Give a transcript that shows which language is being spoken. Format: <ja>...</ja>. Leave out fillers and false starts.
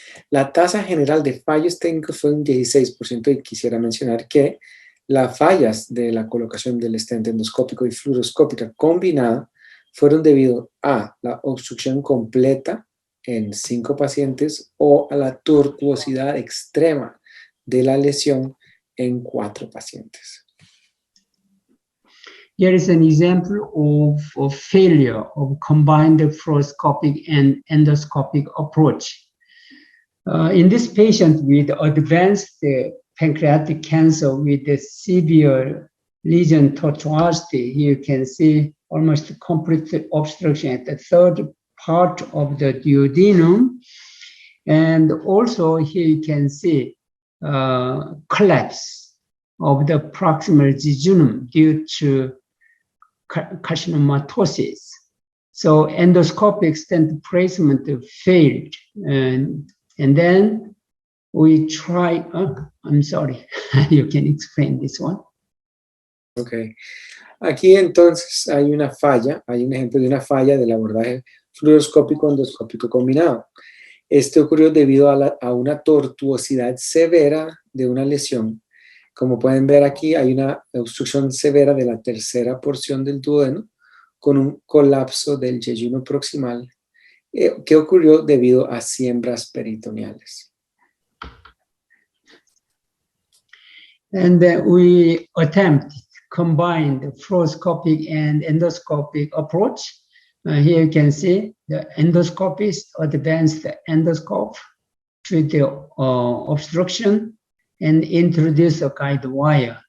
<es>La tasa general de fallos técnicos fue un 16%, y quisiera mencionar que las fallas de la colocación del stent endoscópico y fluoroscópica combinada fueron debido a la obstrucción completa en 5 pacientes o a la tortuosidad extrema de la lesión en 4 pacientes.</es> <en>Here is an example of failure of combined fluoroscopic and endoscopic approach. In this patient with advanced pancreatic cancer with a severe lesion tortuosity, you can see almost complete obstruction at the 3rd part of the duodenum. And also here you can see collapse of the proximal jejunum due to carcinomatosis. So endoscopic stent placement failed. And then we try, I'm sorry, you can explain this one. Ok.</en> <es>Aquí entonces hay una falla, hay un ejemplo de una falla del abordaje fluoroscópico endoscópico combinado. Este ocurrió debido a una tortuosidad severa de una lesión. Como pueden ver aquí, hay una obstrucción severa de la 3ª porción del duodeno con un colapso del yeyuno proximal que ocurrió debido a siembras peritoneales.</es> <en>And we attempt combined fluoroscopic and endoscopic approach. Here you can see the endoscopist advanced the endoscope to the obstruction and introduce a guide wire.</en>